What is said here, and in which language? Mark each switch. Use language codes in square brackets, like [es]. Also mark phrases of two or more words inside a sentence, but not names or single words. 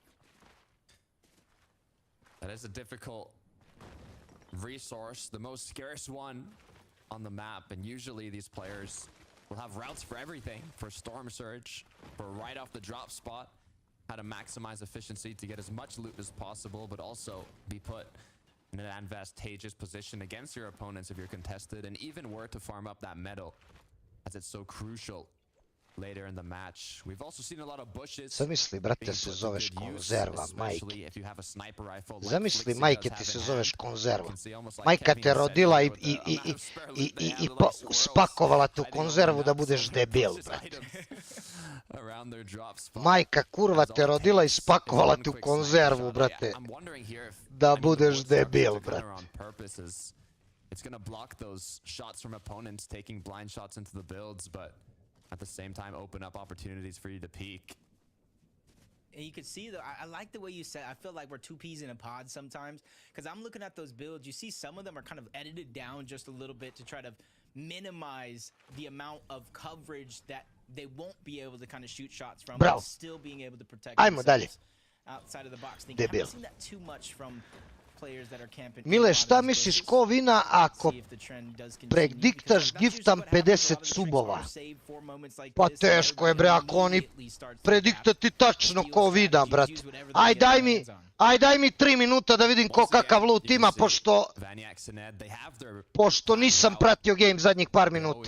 [en] That is a difficult resource, the most scarce one on the map, and usually these players will have routes for everything, for Storm Surge, for right off the drop spot, how to maximize efficiency to get as much loot as possible, but also be put in an advantageous position against your opponents if you're contested, and even were to farm up that metal, as it's so crucial later in the match. We've also seen a lot of bushes. [sr] Zamisli, brate, se zoveš konzerva, majke. Zamisli, majke, ti se zoveš konzerva. Majka te rodila i spakovala tu konzervu da budeš debil, brate. Majka kurva te rodila i spakovala tu konzervu, brate. Da budeš debil, brate. [en] It's gonna block those shots from opponents taking blind shots into the builds, but at the same time open up opportunities for you to peek. And you can see, though, I like the way you said, I feel like we're two peas in a pod sometimes, because I'm looking at those builds. You see some of them are kind of edited down just a little bit to try to minimize the amount of coverage that they won't be able to kind of shoot shots from, but still being able to protect themselves outside of the box. I haven't seen that too much from players that are camping. [sr] Mile, šta misliš ko vina ako prediktaš giftam 50 subova? Pa teško je, bre, ako oni prediktati tačno ko vina, brat. Aj daj mi 3 minuta da vidim ko kakav loot ima, pošto nisam pratio game zadnjih par minuta.